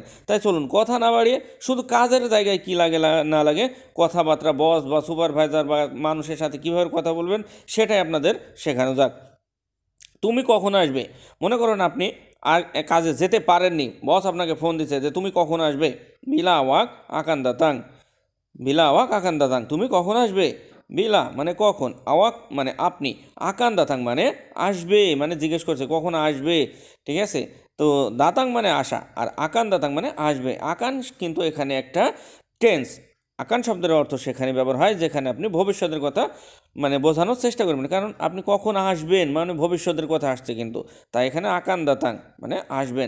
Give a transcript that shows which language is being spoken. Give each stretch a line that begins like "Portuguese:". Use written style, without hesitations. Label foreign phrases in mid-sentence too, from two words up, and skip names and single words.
Bangla: তাই চলুন, কথা না বাড়িয়ে শুধু কাজের জায়গায় কি লাগে না লাগে, কথাবার্তা বস বা সুপারভাইজার বা মানুষের সাথে কীভাবে কথা বলবেন, সেটাই আপনাদের শেখানো যাক। তুমি কখন আসবে? মনে করুন আপনি আর কাজে যেতে পারেননি, বস আপনাকে ফোন দিচ্ছে যে তুমি কখন আসবে?
Malay: bila awak akan datang? bila awak akan datang?
Bangla: তুমি কখন আসবে? বিলা মানে কখন, আওয়াক মানে আপনি,
Malay: akan datang
Bangla: মানে আসবে, মানে জিজ্ঞেস করছে কখন আসবে। ঠিক আছে? তো দাতাং মানে আসা, আর
Malay: akan datang
Bangla: মানে আসবে। আকান কিন্তু এখানে একটা টেন্স। আকান শব্দের অর্থ সেখানে ব্যবহার হয় যেখানে আপনি ভবিষ্যতের কথা বোঝানোর চেষ্টা করবেন, কারণ আপনি কখন আসবেন মানে ভবিষ্যতের কথা আসছে কিন্তু, তাই এখানে
Malay: akan datang
Bangla: মানে আসবেন।